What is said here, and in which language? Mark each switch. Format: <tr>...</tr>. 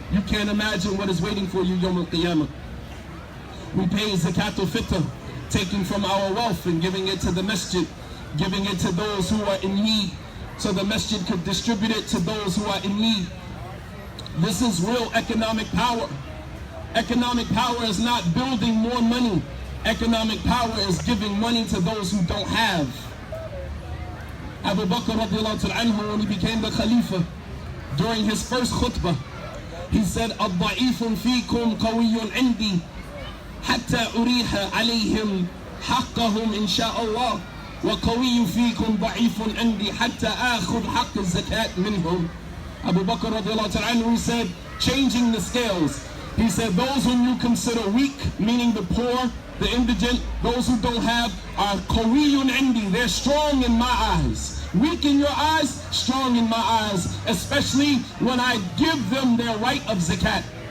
<en>You can't imagine what is waiting for you Yawm al-Qiyamah. We pay zakat al-fitr, taking from our wealth and giving it to the masjid, giving it to those who are in need, so the masjid could distribute it to those who are in need. This is real economic power. Economic power is not building more money. Economic power is giving money to those who don't have. Abu Bakr radiallahu anhu, when he became the Khalifa, during his first khutbah, he said,</en> <ar>الضعيف فيكم قوي عندي حتى أريح عليهم حقهم إن شاء الله وقوي فيكم ضعيف عندي حتى آخذ حق الزكاة منهم.</ar> <en>Abu Bakr radiallahu anhu, he said, changing the scales, he said, those whom you consider weak, meaning the poor, the indigent, those who don't have, are</en> <ar>qawiyun indi,</ar> <en>they're strong in my eyes. Weak in your eyes, strong in my eyes, especially when I give them their right of zakat.</en>